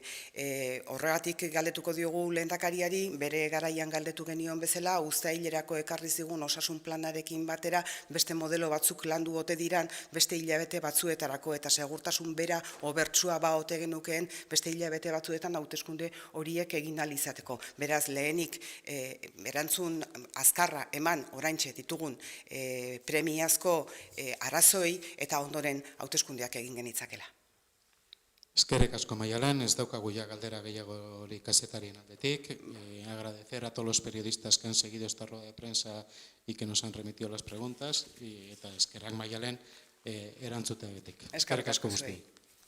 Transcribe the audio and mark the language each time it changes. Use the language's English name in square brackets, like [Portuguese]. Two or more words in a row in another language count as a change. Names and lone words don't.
[Basque] Horregatik galdetuko diogu Lehendakariari, bere garaian galdetu genion bezala, uztailerako ekarri zigun osasun planarekin batera beste modelo batzuk landu ote diran beste hilabete batzuetarako, eta segurtasun bera obertsua ote genukeen beste hilabete batzuetan hauteskunde horiek egin ahal izateko. Beraz, lehenik erantzun azkarra eman oraintxe ditugun premiazko arazoi eta ondoren hauteskundeak egin genitzakela. Eskerrik asko Maialen, ez daukagu ya galdera gehiagorik kazetarien aldetik. [Spanish] Agradecer a todos los periodistas que han seguido esta rueda de prensa y que nos han remitido las preguntas, [Basque] eta eskerrak Maialen erantzuteagatik. Eskerrik asko guztioi.